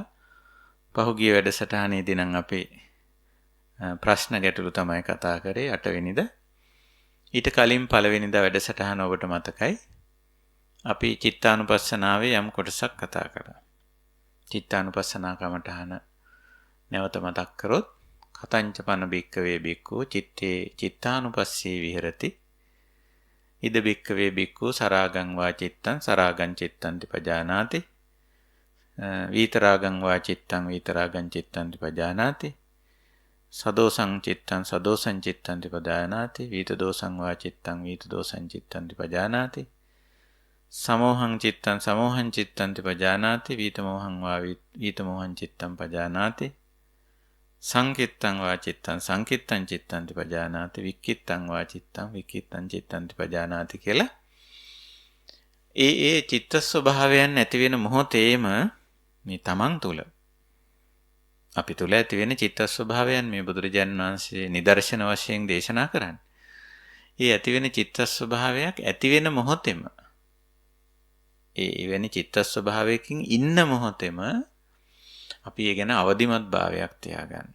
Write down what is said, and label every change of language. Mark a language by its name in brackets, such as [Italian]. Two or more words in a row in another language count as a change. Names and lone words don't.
[Sinhala] පහුගිය වැඩසටහනේදී නම් අපි ප්‍රශ්න ගැටළු තමයි කතා කරේ 8 වෙනිදා. ඊට කලින් පළවෙනිදා වැඩසටහන ඔබට මතකයි. අපි චිත්තානුපස්සනාවේ යම් කොටසක් කතා කරා. චිත්තානුපස්සනා කමඨහන නැවත මතක් කරොත් [Pali] කතංච පන බික්කවේ බික්කෝ චිත්තේ චිත්තානුපස්සී විහෙරති. ඉද බික්කවේ බික්කෝ සරාගං වා චිත්තං සරාගං චිත්තං පජානාති. විතරාගං වා චිත්තං විතරාගං චිත්තං පජානාති. සදෝසං චිත්තං සදෝසං චිත්තං පජානාති. විතදෝසං වා චිත්තං විතදෝසං චිත්තං පජානාති. සමෝහං චිත්තං සමෝහං චිත්තං පජානාති. විතමෝහං වා විතමෝහං චිත්තං පජානාති. සංකිත්තං වා චිත්තං සංකිත්තං චිත්තං පජානාති. වික්කිත්තං වා චිත්තං වික්කිත්තං චිත්තං පජානාති [Sinhala] කියලා ඒ චිත්ත ස්වභාවයන් ඇති වෙන මොහොතේම මේ තමන් තුල අපි තුල ඇති වෙන චිත්ත ස්වභාවයන් මේ බුදුරජාණන් වහන්සේ නිදර්ශන වශයෙන් දේශනා කරන්නේ. ඒ ඇති වෙන චිත්ත ස්වභාවයක් ඇති වෙන මොහොතේම ඒ වෙන චිත්ත ස්වභාවයකින් ඉන්න මොහොතේම අපි ඒ ගැන අවදිමත් භාවයක් තියාගන්න.